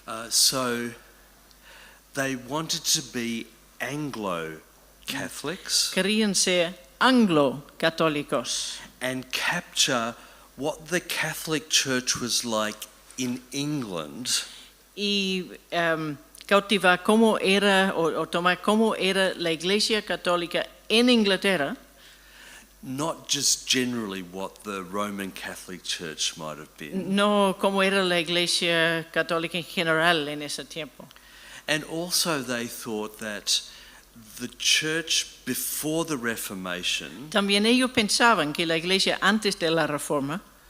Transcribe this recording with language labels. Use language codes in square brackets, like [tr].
[en] So they wanted to be Anglo-Catholics [es] Querían ser anglo-católicos [en] and capture what the Catholic Church was like in England [es] y cautivar cómo era o tomar cómo era la Iglesia Católica en Inglaterra, [en] not just generally what the Roman Catholic Church might have been. [es] no cómo era la Iglesia Católica en general en ese tiempo. [en] And also they thought that the church before the Reformation [es] También ellos pensaban que la Iglesia antes de la Reforma